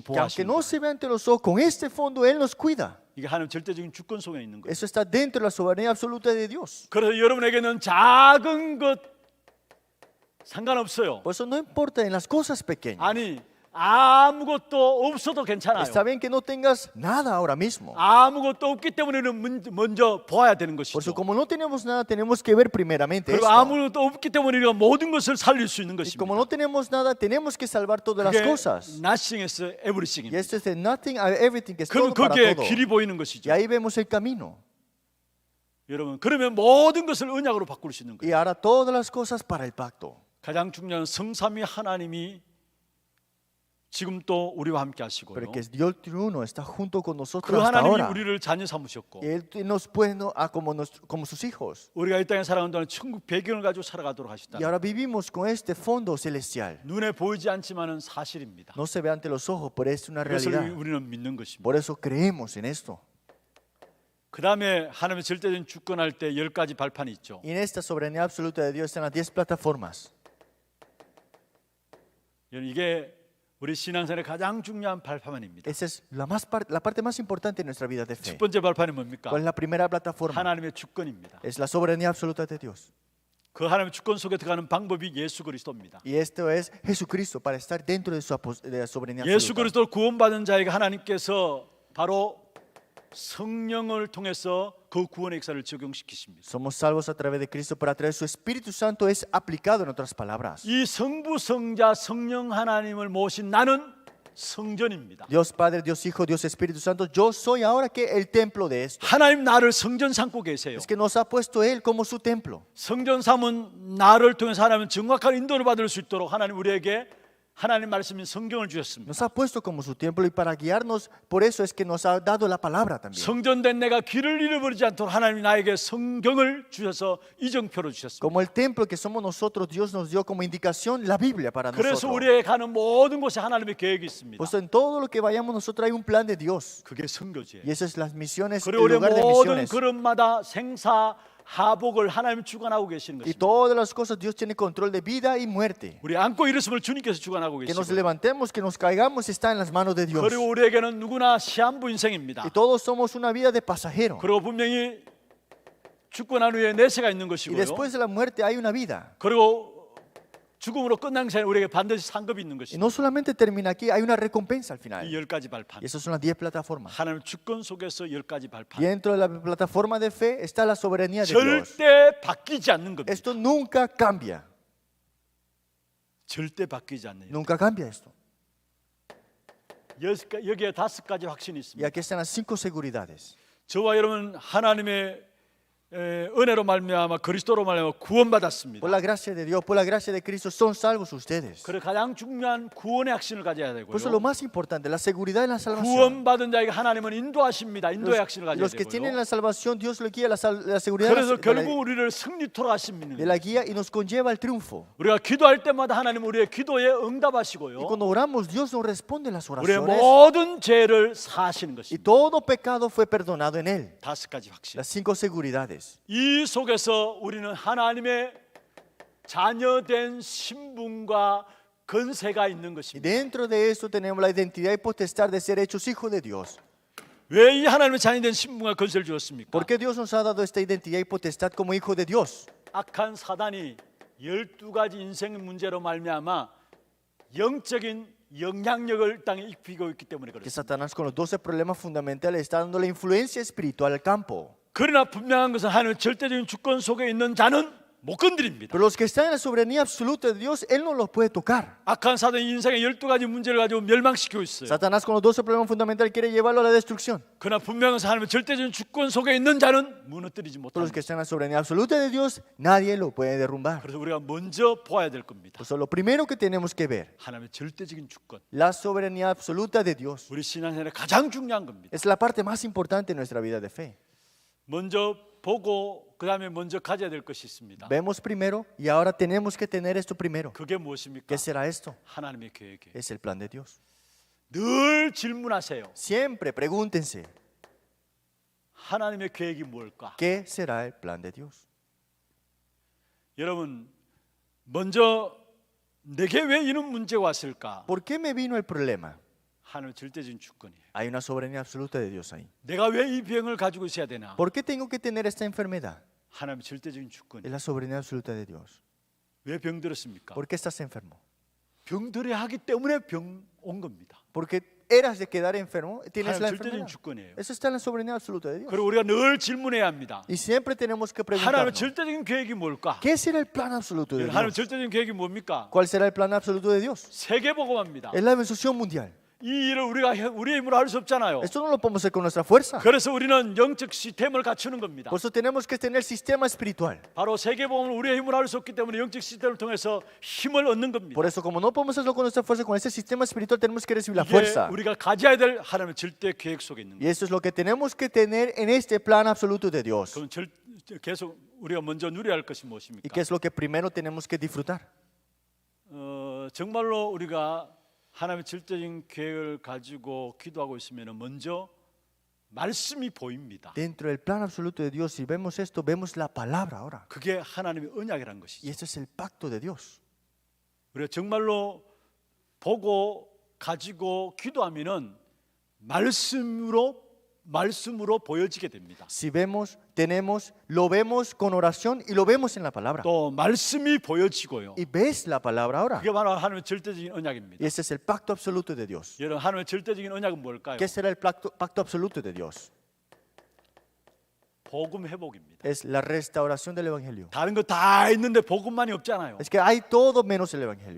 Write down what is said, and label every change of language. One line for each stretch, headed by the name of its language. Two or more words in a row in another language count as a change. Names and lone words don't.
Spanish: Que aunque
Korean: 보호하십니다.
Spanish: no se ve ante los ojos, con este fondo Él nos cuida.
Korean: 이게 하나님 절대적인 주권 속에 있는 거예요.
Spanish: Eso está dentro de la soberanía absoluta de Dios.
Korean: 그래서 여러분에게는 작은 것 상관없어요.
Spanish: Por eso no importa en las cosas pequeñas.
Korean: 아니 아무것도 없어도 괜찮아요.
Spanish: Está bien que no tengas nada ahora mismo.
Korean: 아무것도 없기 때문에는 먼저 보아야 되는
Spanish: Por
Korean: 것이죠.
Spanish: eso como no tenemos nada, tenemos que ver primeramente
Korean: 그리고
Spanish: esto.
Korean: 아무것도 없기 때문에 우리가 모든 것을 살릴 수 있는
Spanish: Y como
Korean: 것입니다.
Spanish: no tenemos nada, tenemos que salvar todas las
Korean: 그게
Spanish: cosas.
Korean: nothing에서
Spanish: Y
Korean: everything입니다.
Spanish: esto es de nothing a everything, que es
Korean: 그럼
Spanish: todo para
Korean: 거기에
Spanish: todo.
Korean: 길이 보이는
Spanish: Y
Korean: 것이죠.
Spanish: ahí vemos el camino.
Korean: 여러분 그러면 모든 것을 언약으로 바꿀 수 있는
Spanish: Y
Korean: 거예요.
Spanish: hará todas las cosas para el pacto.
Korean: 가장 중요한 성삼위 하나님이 지금 또 우리와 함께
Spanish: Pero
Korean: 하시고요.
Spanish: que Dios triuno está junto con
Korean: 그
Spanish: nosotros hasta
Korean: 하나님이
Spanish: ahora.
Korean: 우리를 자녀 삼으셨고
Spanish: Y Él nos puede como sus hijos.
Korean: 우리가 이 땅에 살아가는 동안 천국 배경을 가지고 살아가도록 하셨다.
Spanish: Y ahora vivimos con este fondo celestial.
Korean: 눈에 보이지 않지만은 사실입니다.
Spanish: No se ve ante los ojos, pero es una
Korean: 그것을
Spanish: realidad.
Korean: 우리는 믿는 것입니다.
Spanish: Por eso creemos en esto.
Korean: 그 다음에 하나님의 절대적인 주권할 때 10가지 발판이 있죠.
Spanish: Y en esta soberanía absoluta de Dios están las 10 plataformas.
Korean: 이게 우리 신앙생활의 가장 중요한 발판입니다.
Spanish: Esa es la parte más importante de nuestra vida de fe.
Korean: 첫 번째 발판이 뭡니까?
Spanish: ¿Cuál es la primera plataforma?
Korean: 하나님의 주권입니다.
Spanish: Es la soberanía absoluta de Dios.
Korean: 그 하나님의 주권 속에 들어가는 방법이 예수 그리스도입니다.
Spanish: Y esto es Jesucristo para estar dentro de de la soberanía
Korean: 예수
Spanish: absoluta.
Korean: 그리스도를 구원받은 자에게 하나님께서 바로 성령을 통해서 그 구원의 역사를 적용시키십니다.
Spanish: Somos salvos a través de Cristo, pero a través de su Espíritu Santo es aplicado, en otras palabras.
Korean: 이 성부, 성자, 성령 하나님을 모신 나는 성전입니다.
Spanish: Dios Padre, Dios Hijo, Dios Espíritu Santo, yo soy ahora que el templo de esto.
Korean: 하나님 나를 성전 삼고 계세요.
Spanish: Es que nos ha puesto Él como su templo.
Korean: 성전 삼은 나를 통해서 하나님은 정확한 인도를 받을 수 있도록 하나님 우리에게 하나님 말씀인 성경을 주셨습니다.
Spanish: Nos ha puesto como su templo y para guiarnos, por eso es que nos ha dado la palabra también.
Korean: 성전된 내가 길을 잃어버리지 않도록 하나님이 나에게 성경을 주셔서 이정표로 주셨습니다.
Spanish: Como el templo que somos nosotros, Dios nos dio como indicación la Biblia para
Korean: 그래서
Spanish: nosotros.
Korean: 우리의 가는 모든 곳에 하나님의 계획이 있습니다.
Spanish: Pues en todo lo que vayamos nosotros hay un plan de Dios.
Korean: 그게 선교지예요.
Spanish: Y eso es las misiones, el
Korean: 그리고 우리의
Spanish: lugar de
Korean: 모든
Spanish: misiones.
Korean: 걸음마다 생사 하복을 하나님 주관하고 계시는
Spanish: Y
Korean: 것입니다.
Spanish: todas las cosas Dios tiene control de vida y muerte.
Korean: 우리 앉고 일어섰음을 주님께서 주관하고
Spanish: Que nos
Korean: 계시고
Spanish: levantemos, que nos caigamos, está en las manos de Dios.
Korean: 그리고 우리에게는 누구나 시한부 인생입니다.
Spanish: Y todos somos una vida de pasajero.
Korean: 그리고 분명히 죽고 난 후에 내세가 있는
Spanish: Y
Korean: 것이고요.
Spanish: después de la muerte hay una vida.
Korean: 그리고 죽음으로 끝난 것이 아니라 우리에게 반드시 상급이 있는
Spanish: Y
Korean: 것입니다.
Spanish: no solamente termina aquí, hay una recompensa al
Korean: 이
Spanish: final.
Korean: 10가지 발판.
Spanish: Y esas son las 10 plataformas.
Korean: 하나님 주권 속에서 10가지 발판.
Spanish: Y dentro de la plataforma de fe está la soberanía de Dios.
Korean: 절대 바뀌지 않는 겁니다.
Spanish: Esto nunca cambia.
Korean: 절대 바뀌지 않는.
Spanish: Nunca cambia esto.
Korean: 여기에 5가지 확신이
Spanish: Y
Korean: 있습니다.
Spanish: aquí están las 5 seguridades.
Korean: 저와 여러분 하나님의 은혜로 말미암아 그리스도로 말미암아 구원받았습니다.
Spanish: Por la gracia de Dios, por la gracia de Cristo, son salvos ustedes.
Korean: 그래 가장 중요한 구원의 확신을 가져야
Spanish: Por eso lo
Korean: 되고요.
Spanish: más importante, la seguridad en la salvación.
Korean: 구원받은 자에게 하나님은 인도하십니다. 인도의 확신을 가져야
Spanish: Los que tienen
Korean: 되고요.
Spanish: la salvación, Dios le guía la seguridad
Korean: 그래서
Spanish: de
Korean: 결국 우리를 승리토록 하십니다.
Spanish: la guía y nos conlleva al triunfo.
Korean: 우리가 기도할 때마다 하나님 우리의 기도에
Spanish: Y
Korean: 응답하시고요.
Spanish: cuando oramos, Dios nos responde las
Korean: 우리의
Spanish: oraciones.
Korean: 모든 죄를 사하시는
Spanish: Y
Korean: 것입니다.
Spanish: todo pecado fue perdonado en Él.
Korean: 5가지 확신.
Spanish: Las 5 seguridades.
Korean: 이 속에서 우리는 하나님의 자녀된 신분과 건세가 있는
Spanish: Y
Korean: 것입니다.
Spanish: dentro de esto tenemos la identidad y potestad de ser hechos hijos de Dios.
Korean: 왜 이 하나님의 자녀된 신분과 건세를 주었습니까?
Spanish: ¿Por qué Dios nos ha dado esta identidad y potestad como hijos de Dios?
Korean: 악한 사단이 12가지 인생 문제로 말미암아 영적인 영향력을 땅에 입히고 있기 때문에
Spanish: Que
Korean: 그렇습니다.
Spanish: Satanás con los 12 problemas fundamentales está dando la influencia espiritual al campo.
Korean: 그러나 분명한 것은 하나님의 절대적인 주권 속에 있는 자는 못 건드립니다.
Spanish: Pero los que están en la soberanía absoluta de Dios, Él no los puede tocar.
Korean: 악한 사단이 인생의 12가지 문제를 가지고 멸망시키고 있어요.
Spanish: Satanás con los 12 problemas fundamentales quiere llevarlo a la destrucción.
Korean: 그러나 분명한 것은 하나님의 절대적인 주권 속에 있는 자는 무너뜨리지
Spanish: Pero los
Korean: 못합니다.
Spanish: que están en la soberanía absoluta de Dios, nadie lo puede derrumbar.
Korean: 그래서 우리가 먼저 보아야 될 겁니다.
Spanish: Por eso lo primero que tenemos que ver,
Korean: 하나님의 절대적인 주권.
Spanish: la soberanía absoluta de Dios,
Korean: 우리 신앙생활에 가장 중요한 겁니다.
Spanish: es la parte más importante de nuestra vida de fe.
Korean: 먼저 보고 그 다음에 먼저 가져야 될 것이 있습니다.
Spanish: Vemos primero y ahora tenemos que tener esto primero.
Korean: 그게 무엇입니까?
Spanish: ¿Qué será esto?
Korean: 하나님의 계획이에요.
Spanish: Es el plan de Dios.
Korean: 늘 질문하세요.
Spanish: Siempre pregúntense,
Korean: 하나님의 계획이 뭘까?
Spanish: ¿qué será el plan de Dios?
Korean: 여러분, 먼저 내게 왜 이런 문제가 왔을까?
Spanish: ¿Por qué me vino el problema?
Korean: 하나님의 절대적인 주권이에요.
Spanish: Hay una soberanía absoluta de Dios ahí.
Korean: 내가 왜 이 병을 가지고 있어야 되나?
Spanish: ¿Por qué tengo que tener esta enfermedad?
Korean: 하나님의 절대적인 주권이에요.
Spanish: Es la soberanía absoluta de Dios.
Korean: 왜 병들었습니까?
Spanish: ¿Por qué estás enfermo?
Korean: 병들어야 하기 때문에 병 온 겁니다.
Spanish: Porque eras de quedar enfermo, tienes
Korean: 하나님
Spanish: la
Korean: 절대적인
Spanish: enfermedad.
Korean: 주권이에요.
Spanish: Eso está en la soberanía absoluta de Dios.
Korean: 그리고 우리가 늘 질문해야 합니다.
Spanish: Y siempre tenemos que
Korean: 하나님의
Spanish: preguntarnos,
Korean: 절대적인 계획이 뭘까?
Spanish: ¿qué será el plan absoluto de
Korean: 하나님의
Spanish: Dios?
Korean: 절대적인 계획이 뭡니까?
Spanish: ¿Cuál será el plan absoluto de Dios?
Korean: 세계복음합니다.
Spanish: Es la evangelisation mundial.
Korean: 이 일을 우리가 우리의 힘으로 할 수 없잖아요.
Spanish: Esto no lo podemos hacer con nuestra fuerza.
Korean: 그래서 우리는 영적 시스템을 갖추는 겁니다.
Spanish: Por eso tenemos que tener sistema espiritual.
Korean: 바로 세계복음을 우리의 힘으로 할 수 없기 때문에 영적 시스템을 통해서 힘을 얻는 겁니다.
Spanish: Por eso, como no podemos hacerlo con nuestra fuerza, con ese sistema espiritual tenemos que recibir la
Korean: 이게
Spanish: fuerza.
Korean: 우리가 가져야 될 하나님의 절대 계획 속에 있는
Spanish: Y
Korean: 거예요.
Spanish: eso es lo que tenemos que tener en este plan absoluto de Dios.
Korean: 그럼 계속 우리가 먼저 누려야 할 것이
Spanish: ¿Y
Korean: 무엇입니까?
Spanish: qué es lo que primero tenemos que disfrutar?
Korean: 정말로 우리가 하나님의 절대적인 계획을 가지고 기도하고 있으면 먼저 말씀이 보입니다.
Spanish: Dentro del plan absoluto de Dios, si vemos esto, vemos la palabra ahora.
Korean: 그게 하나님의 언약이라는
Spanish: Y
Korean: 것이죠.
Spanish: este es el pacto de Dios.
Korean: 우리가 정말로 보고 가지고 기도하면은 말씀으로 보여지게 됩니다.
Spanish: Si vemos, tenemos, lo vemos con oración y lo vemos en la palabra.
Korean: 또 말씀이 보여지고요.
Spanish: Y ves la palabra ahora.
Korean: 그게 바로 하나님의 절대적인 언약입니다.
Spanish: Y ese es el pacto absoluto de Dios.
Korean: 여러분, 하나님의 절대적인 언약은 뭘까요?
Spanish: ¿Qué será el pacto absoluto de Dios?
Korean: 복음 회복입니다.
Spanish: Es la restauración del Evangelio.
Korean: 다른 거 다 있는데 복음만이 없잖아요.
Spanish: Es que hay todo menos el Evangelio.